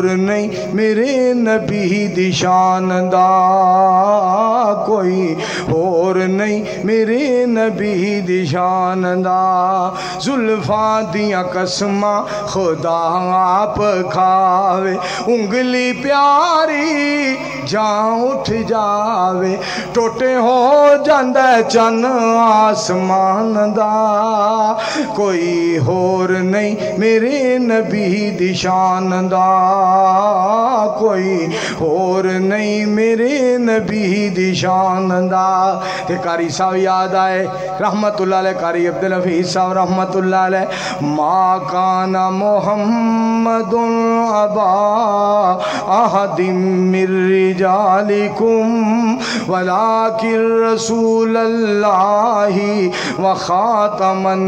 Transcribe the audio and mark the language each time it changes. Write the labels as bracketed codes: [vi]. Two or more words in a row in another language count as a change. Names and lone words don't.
[pa] نہیں میرے نبی دی شان دا کوئی ہور نہیں میرے نبی دی شان دا زلفاں دیاں قسماں خدا آپ کھاوے انگلی پیاری جان اٹھ جاوے ٹوٹے ہو جاندہ چن آسمان دا کوئی ہور نہیں میرے نبی دی شان دا کوئی ہور نہیں میرے نبی دی شان دا تے قاری صاحب یاد آئے [ar] رحمت اللہ علیہ [pa] قاری عبدالحفیظ صاحب [ar] رحمت اللہ علیہ ما کان محمد ابا احد من رجالکم ولیکن رسول اللہ وخاتم